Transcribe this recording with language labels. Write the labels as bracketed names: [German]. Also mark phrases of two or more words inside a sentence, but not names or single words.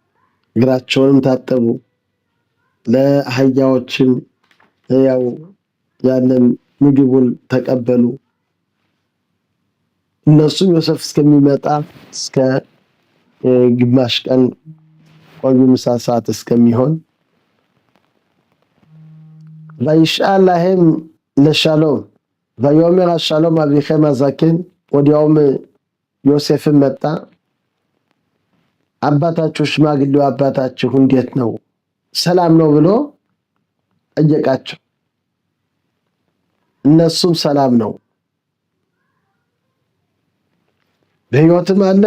[Amharic] እግራቸውንም ታጠቡ፣ ለአህያዎችም ያው ያንን ምግቡን ተቀበሉ። እነሱም ዮሴፍ እስከሚመጣ እስከ ግማሽ ቀን ቆዩ፣ ምሳ ሰዓት እስከሚሆን። [Hebrew] וישאל להם לשלום ויאמר השלום אביכם הזקן። [Amharic] ወዲያውም ዮሴፍም መጣ፣ አባታችሁ ሽማግሌው አባታችሁ እንዴት ነው ሰላም ነው ብሎ ጠየቃቸው። እነሱም ሰላም ነው። በሕይወትም አለ?